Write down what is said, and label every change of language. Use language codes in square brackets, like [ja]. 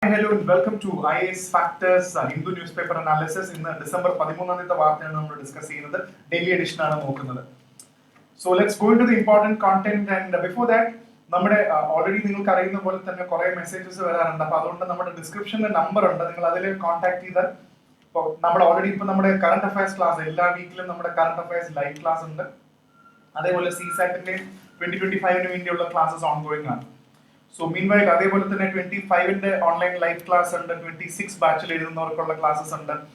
[en] hello and welcome to IAS Factors Hindu newspaper analysis. In December 13th [ml] വാർത്തയാണ് നമ്മൾ discuss ചെയ്യുന്നത്. Daily edition ആണ് നോക്കുന്നത്. [en] So let's go into the important content and before that [ml] നമ്മുടെ already നിങ്ങൾക്ക് അറിയുന്ന പോലെ തന്നെ കുറെ മെസ്സേജസ് വരാറുണ്ട്. അപ്പോൾ അതുകൊണ്ട് നമ്മുടെ ഡിസ്ക്രിപ്ഷനിൽ നമ്പർ ഉണ്ട്. നിങ്ങൾ അതിൽ കോൺടാക്ട് ചെയ്താൽ ഇപ്പോൾ നമ്മൾ ഓൾറെഡി ഇപ്പോൾ നമ്മുടെ കറണ്ട് അഫയേഴ്സ് ക്ലാസ് എല്ലാ വീക്കിലും നമ്മുടെ കറണ്ട് അഫയേഴ്സ് ലൈവ് ക്ലാസ് ഉണ്ട്. അതേപോലെ CSAT-ന്റെ 2025 വേണ്ടിയുള്ള ക്ലാസ്സസ് ഓൺഗോയിങ് ആണ്. സോ മീൻവൈൽ അതേപോലെ തന്നെ 25ന്റെ ഓൺലൈൻ ലൈവ് ക്ലാസ് ഉണ്ട്, 26 ബാച്ചിൽ എഴുതുന്നവർക്കുള്ള ക്ലാസ്സസ് ഉണ്ട്.